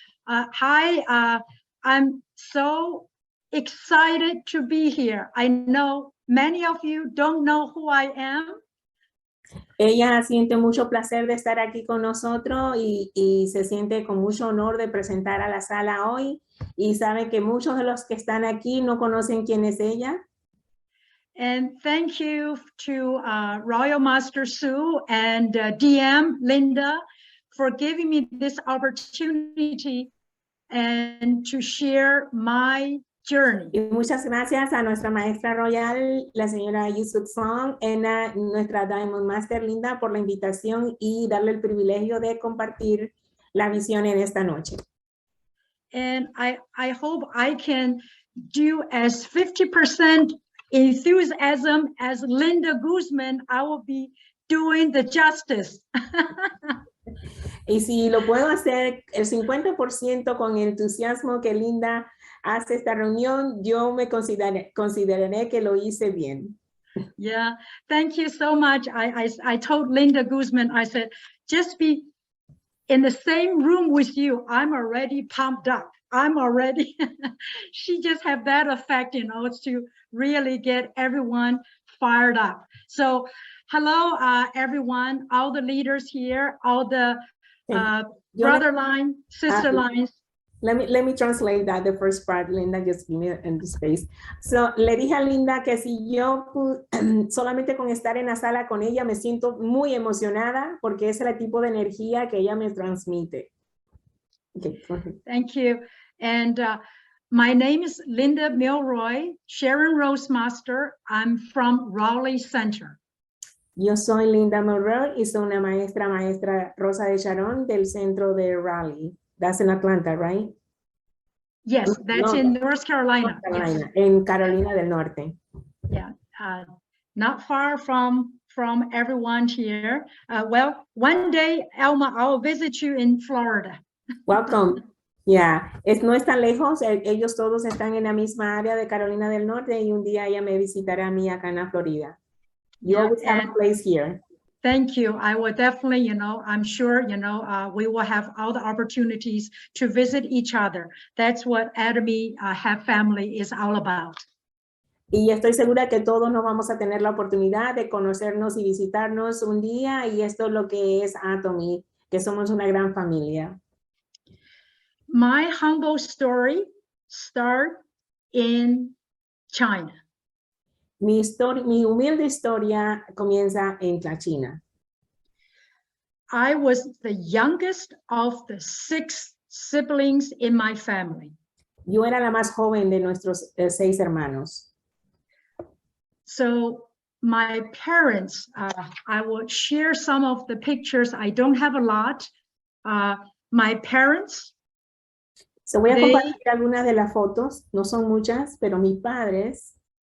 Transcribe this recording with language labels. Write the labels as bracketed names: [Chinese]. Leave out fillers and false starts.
[English] Hi, I'm so excited to be here. I know many of you don't know who I am. [Spanish] Ella siente mucho placer de estar aquí con nosotros y se siente con mucho honor de presentar a la sala hoy y sabe que muchos de los que están aquí no conocen quién es ella. [English] And thank you to Royal Master Sue and DM Linda for giving me this opportunity and to share my journey. [Spanish] Y muchas gracias a nuestra maestra royal, la señora Yusuf Song, y nuestra Diamond Master Linda por la invitación y darle el privilegio de compartir la visión en esta noche. [English] And I hope I can do as 50% enthusiasm as Linda Guzman. I will be doing the justice. [Spanish] Y si lo puedo hacer el 50% con entusiasmo que Linda hace esta reunión, yo me consideraré que lo hice bien. [English] Yeah, thank you so much. I told Linda Guzman, I said, just be in the same room with you. I'm already pumped up. I'm already, she just have that effect, you know, to really get everyone fired up. So hello, everyone, all the leaders here, all the brother line, sister lines. Let me translate that, the first part, Linda, just give me in the space. [Spanish] So, le dije a Linda que si yo solamente con estar en la sala con ella me siento muy emocionada porque es el tipo de energía que ella me transmite. [English] Okay, go ahead. Thank you. And my name is Linda Milroy, Sharon Rose Master. I'm from Raleigh Center. [Spanish] Yo soy Linda Milroy y soy una maestra Rosa de Sharon del centro de Raleigh. [English] That's in Atlanta, right? Yes, that's in North Carolina. North Carolina, yes. [Spanish] En Carolina del Norte. [English] Yeah, not far from everyone here. Well, one day, Elma, I'll visit you in Florida. Welcome. Yeah, [Spanish] no es tan lejos. Ellos todos están en la misma área de Carolina del Norte y un día ella me visitará a mí acá en la Florida. [English] You always have a place here. Thank you. I will definitely, you know, I'm sure, you know, we will have all the opportunities to visit each other. That's what Atomy Have Family is all about. [Spanish] Y estoy segura que todos nos vamos a tener la oportunidad de conocernos y visitarnos un día, y esto es lo que es Atomy, que somos una gran familia. [English] My humble story starts in China. [Spanish] Mi humilde historia comienza en la China. [English] I was the youngest of the 6 siblings in my family. [Spanish] Yo era la más joven de nuestros 6 hermanos. [English] So my parents, I will share some of the pictures. I don't have a lot. My parents. [Spanish] So voy a compartir algunas de las fotos. No son muchas, pero mis padres.